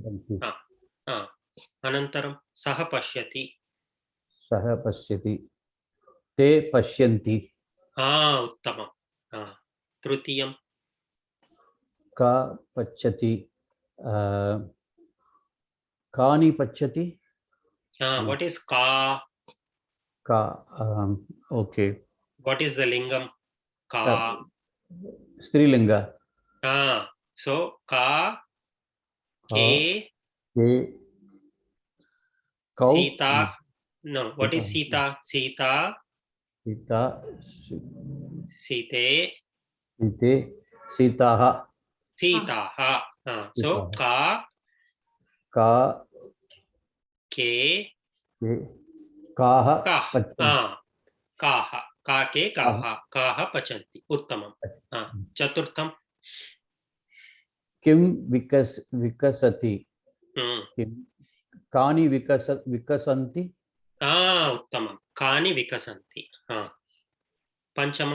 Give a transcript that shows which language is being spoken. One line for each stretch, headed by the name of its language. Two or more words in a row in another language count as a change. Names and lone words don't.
Sanskrit: अनन्तरं सः पश्यति. सः पश्यति। ते पश्यन्ति. उत्तमं तृतीयं का पच्यति कानि पच्यति
English: what is ka?
Sanskrit: का okay
English: What is the lingam? Ka.
Sanskrit: स्त्रीलिंग So ka ke कौ Sita.
English: No, what is Sita? Sita.
Sanskrit: सीता Site. सीते सीताः सीताः। So का का ke काः काः। काः. का के काः. काः पचन्ति। उत्तमम्। चतुर्थम्. किं विकसति किं कानि विकसन्ति उत्तमं कानि विकसन्ति पञ्चमम्